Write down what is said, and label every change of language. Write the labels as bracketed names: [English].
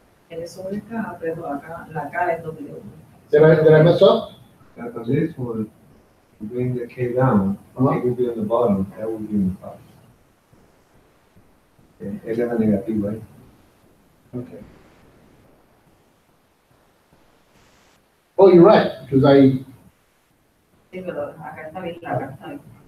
[Spanish] L sobre K, pero acá, la K es W. [English] Did I mess up? Because this one, you bring the K down, K will be on the bottom, L will be on the top. [Spanish] L es la negativa, ¿eh? [English] Okay. Oh, you're right, because I. [Spanish] Sí, pero acá está bien, acá está bien.